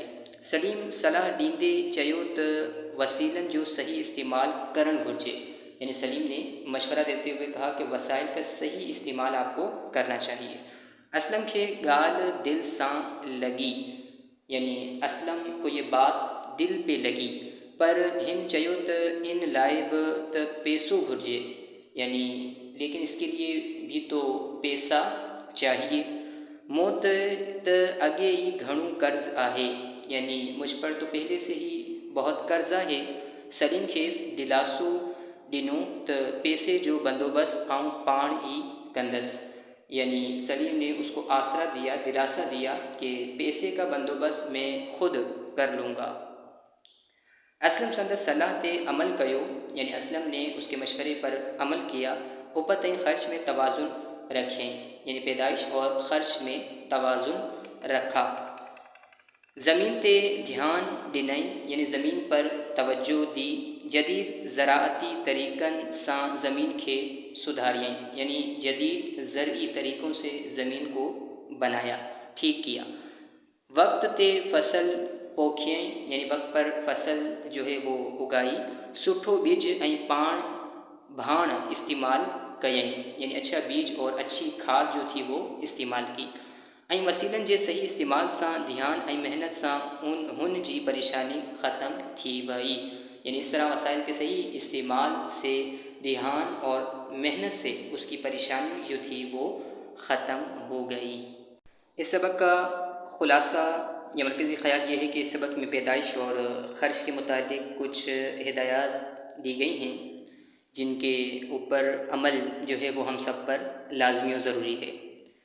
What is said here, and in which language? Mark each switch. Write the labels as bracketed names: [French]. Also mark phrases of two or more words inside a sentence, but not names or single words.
[Sindhi] सलीम सलाह ॾींदे चयो त वसीलनि जो सही इस्तेमाल करणु घुरिजे। [Urdu] یعنی سلیم نے مشورہ دیتے ہوئے کہا کہ وسائل کا صحیح استعمال آپ کو کرنا چاہیے. [Sindhi] असलम खे ॻाल्हि दिल सां लगी, [Urdu] یعنی اسلم کو یہ بات دل پہ لگی, [Sindhi] पर हिन चयो त इन लाइ बि त पैसो घुरिजे, [Urdu] یعنی لیکن اس کے لیے بھی تو پیسہ چاہیے. [Sindhi] मूं त अॻे ई घणो कर्ज़ आहे, [Urdu] یعنی مجھ پر تو پہلے سے ہی بہت قرضہ ہے. [Sindhi] सलीम खेसि दिलासो ॾिनो त पैसे जो बंदोबस्त आउं पाण ई कंदसि। [Urdu] یعنی سلیم نے اس کو آسرا دیا، دلاسا دیا کہ پیسے کا بندوبست میں خود کر لوں گا. [Sindhi] असलम संदसि सलाह ते अमल कयो, [Urdu] یعنی اسلم نے اس کے مشورے پر عمل کیا. [Sindhi] उपत ऐं ख़र्च में तवाज़ुन रखें, [Urdu] یعنی پیدائش اور خرچ میں توازن رکھا. [Sindhi] ज़मीन ते ध्यान ॾिनई, [Urdu] یعنی زمین پر توجہ دی. [Sindhi] जदीद ज़राअती तरीक़नि सां ज़मीन खे सुधारियई, [Urdu] یعنی جدید زرعی طریقوں سے زمین کو بنایا، ٹھیک کیا. [Sindhi] वक्त ते फसल पोखियई, [Urdu] یعنی وقت پر فصل جو ہے وہ اگائی. [Sindhi] सुठो बीज ऐं पाण भाण इस्तेमाल कयई, [Urdu] یعنی اچھا بیج اور اچھی کھاد جو تھی وہ استعمال کی. [Sindhi] ऐं वसीलनि जे सही इस्तेमाल सां ध्यान ऐं मेहनत सां हुन जी परेशानी ख़त्म थी वई। [Urdu] یعنی اس طرح وسائل کے صحیح استعمال سے دھیان اور محنت سے اس کی پریشانی جو تھی وہ ختم ہو گئی. اس سبق کا خلاصہ یا مرکزی خیال یہ ہے کہ اس سبق میں پیدائش اور خرچ کے متعلق کچھ ہدایت دی گئی ہیں جن کے اوپر عمل جو ہے وہ ہم سب پر لازمی اور ضروری ہے.